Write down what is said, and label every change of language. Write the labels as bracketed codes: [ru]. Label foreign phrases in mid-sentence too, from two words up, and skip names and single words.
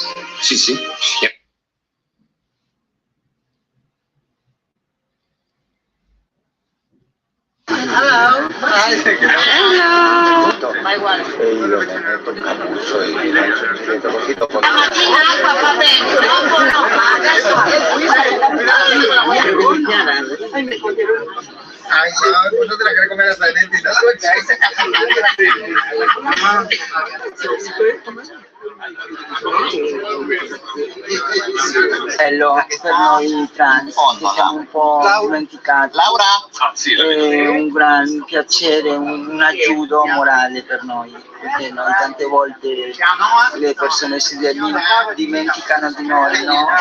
[es] Sí, sí. [en] Hello. Hello. My one. [es] Ay, no, pues no te la querés comer hasta el dente. [it] Bello per noi trans, che siamo un po' dimenticati. Laura? È un gran piacere, un aiuto morale per noi, perché noi tante volte le persone si dimenticano di noi, no?